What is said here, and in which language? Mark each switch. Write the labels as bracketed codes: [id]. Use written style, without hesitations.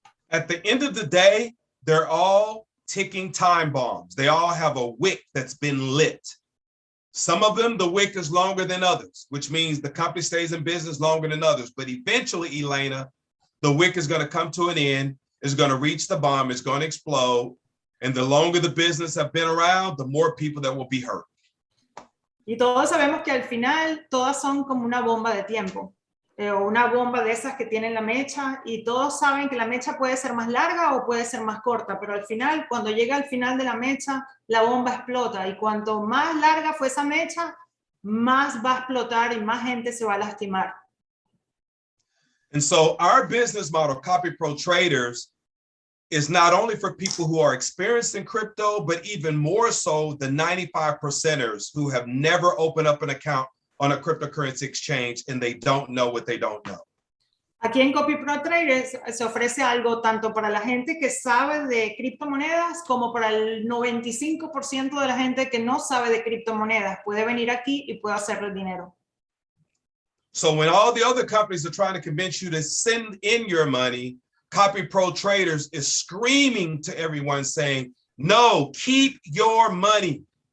[en] At the end of the day, they're all ticking time bombs. They all have a wick that's been lit. Some of them, the wick is longer than others, which means the company stays in business longer than others. But eventually, Elena, the wick is going to come to an end, is going to reach the bomb, it's going to explode. And the longer the business have been around, the more people that will be hurt. [es] Y todos sabemos que al final todas son como una bomba de tiempo. O una bomba de esas que tienen la mecha, y todos saben que la mecha puede ser más larga o puede ser más corta, pero al final, cuando llega al final de la mecha, la bomba explota, y cuanto más larga fue esa mecha, más va a explotar y más gente se va a lastimar. [en] And so our business model, copyprotraders, is not only for people who are experienced in crypto, but even more so the 95%ers who have never opened up an account on a cryptocurrency exchange and they don't know what they don't know. [es] Aquí en Copyprotraders se ofrece algo tanto para la gente que sabe de criptomonedas como para el 95% de la gente que no sabe de criptomonedas. Puede venir aquí y puede hacerle dinero. [en] So when all the other companies are trying to convince you to send in your money, Copyprotraders is screaming to everyone saying, no, keep your money.